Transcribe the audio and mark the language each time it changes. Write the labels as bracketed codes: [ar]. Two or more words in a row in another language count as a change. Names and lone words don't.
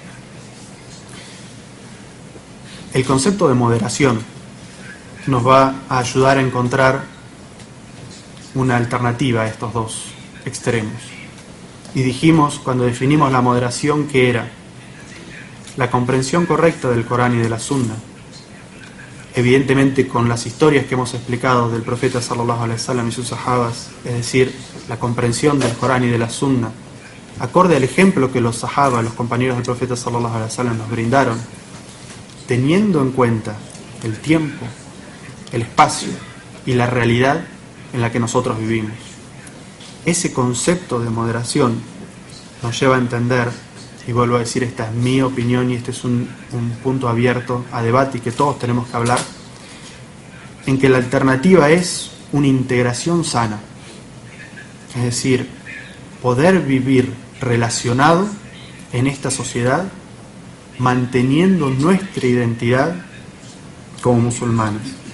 [es] El concepto de moderación nos va a ayudar a encontrar una alternativa a estos dos extremos. Y dijimos, cuando definimos la moderación, que era la comprensión correcta del Corán y de la Sunna, evidentemente con las historias que hemos explicado del profeta [ar] صلى الله عليه وسلم [es] y sus sahabas, es decir, la comprensión del Corán y de la Sunna, acorde al ejemplo que los sahabas, los compañeros del profeta [ar] صلى الله عليه وسلم, [es] nos brindaron, teniendo en cuenta el tiempo, el espacio y la realidad en la que nosotros vivimos. Ese concepto de moderación nos lleva a entender, y vuelvo a decir, esta es mi opinión y este es un punto abierto a debate y que todos tenemos que hablar, en que la alternativa es una integración sana, es decir, poder vivir relacionado en esta sociedad manteniendo nuestra identidad como musulmanes.